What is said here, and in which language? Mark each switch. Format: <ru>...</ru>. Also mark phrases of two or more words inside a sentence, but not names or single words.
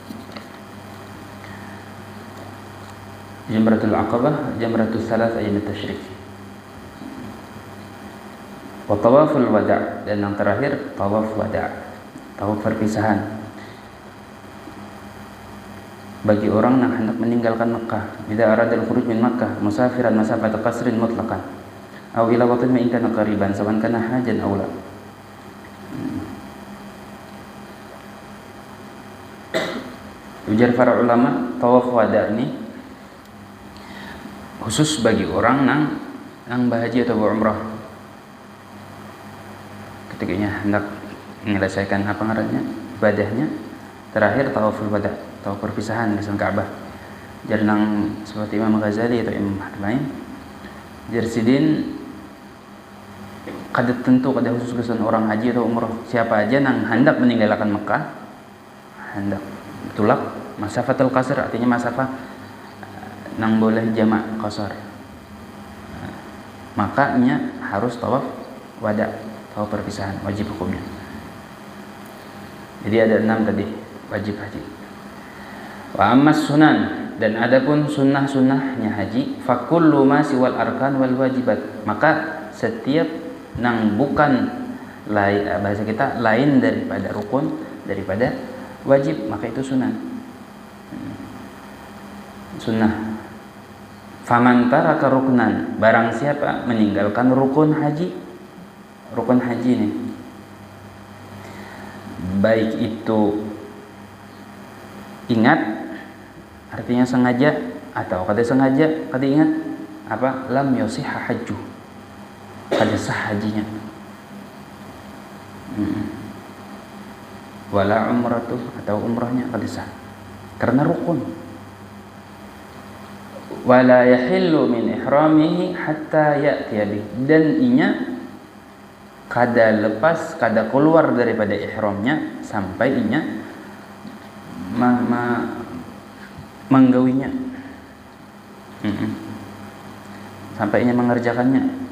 <ar>جمرة العقبة، جمرة الثلاث أيام التشريق. وطواف الوداع',</ar> <id>dan yang terakhir tawaf wada', tawaf perpisahan. Bagi orang yang hendak meninggalkan Makkah,</id> <ar>إذا أراد الخروج من مكة مسافرا مسافة قصر مطلقا أو إلى وقت ما إن كان قريبا سواء كان حاجا أو لا.</ar> <bjn>Ujar para ulama, tawaf wada' ini khusus bagi orang nang berhaji atau berumrah ketikanya hendak menyelesaikan apa ngarannya ibadahnya terakhir</bjn> <ar>طواف الوداع,</ar> <bjn>tawaf perpisahan di Ka'bah. Jadi nang seperti Imam Ghazali atau Imam lain jadi sidin kada tentu kada khusus kesan orang haji atau umrah, siapa aja nang hendak meninggalkan Mekah, hendak tulak</bjn> <ar>مسافة القصر,</ar> <bjn>artinya masafah nang boleh jamak qasar, makanya harus tawaf wada, tawaf perpisahan, wajib hukumnya.</bjn> <id>Jadi ada 6 tadi wajib haji.</id> <ar>وأما السنن,</ar> <bjn>dan adapun sunnah-sunnahnya haji,</bjn> <ar>فكل ما سوى الأركان والواجبات,</ar> <bjn>maka setiap nang bukan lain, bahasa kita lain daripada rukun, daripada wajib, maka itu sunnah. Sunnah.</bjn> <ar>فمن ترك ركنا,</ar> <bjn>barang siapa meninggalkan rukun haji nih, baik itu ingat, artinya sengaja atau kada sengaja, kada ingat, apa</bjn> <ar>لم يصح حجه,</ar> <bjn>kada sah hajinya.</bjn> <ar>ولا عمرته,</ar> <bjn>atau umrahnya kada sah karena rukun.</bjn> <ar>ولا يحل من إحرامه حتى يأتي به,</ar> <bjn>dan inya kada lepas, kada keluar daripada ihramnya sampai inya menggawinya, sampai inya mengerjakannya.</bjn>